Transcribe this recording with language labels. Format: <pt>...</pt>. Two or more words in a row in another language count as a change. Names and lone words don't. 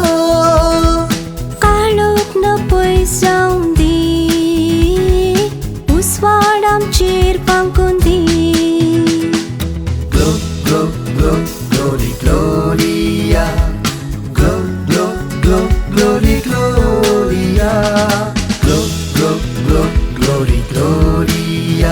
<kok>काळोख न पयसावून दी, उसवाड आमचेर पांकून दी.</kok> <en>Glo, glo, glo, glory, gloria. Glo, glo, glo, glory, gloria. Glo, glo, glo, glory,</en> <la>gloria.</la>